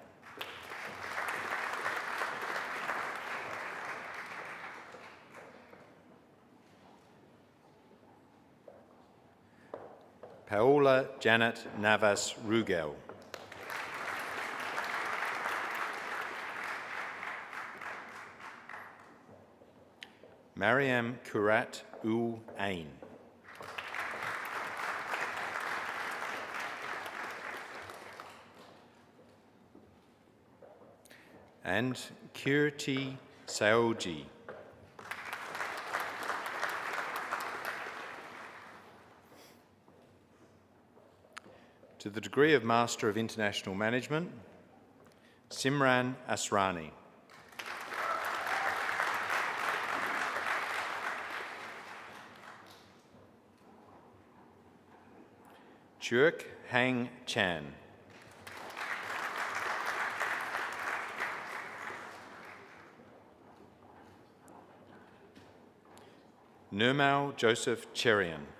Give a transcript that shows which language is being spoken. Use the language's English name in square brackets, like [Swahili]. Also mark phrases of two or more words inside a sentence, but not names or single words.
[English] Paola Janet Navas Rugel. Mariam Kurat Ul Ain. And Kirti Saoji. To the degree of Master of International Management, Simran Asrani. Chuek Hang Chan. Nirmal Joseph Cherian.